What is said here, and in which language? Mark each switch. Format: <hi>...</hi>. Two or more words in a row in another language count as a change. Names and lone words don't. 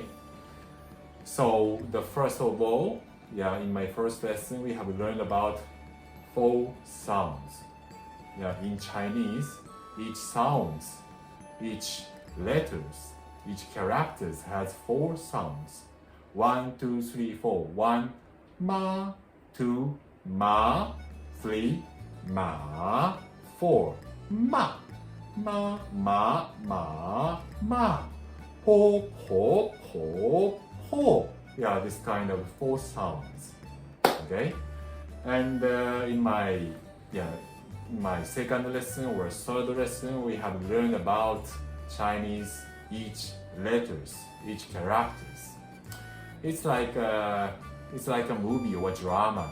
<en>So the first of all, in my first lesson, we have learned about 4 sounds. In Chinese, each letters, each characters has 4 sounds. 1, 2, 3, 4. 1,</en> <zh>ma. 2, ma. 3, ma. 4, ma. Ma, ma, ma, ma. Po, po, po, po.</zh> <en>This kind of 4 sounds. Okay, and in my second lesson or third lesson, we have learned about Chinese each letters, each characters. It's like a movie or drama.</en>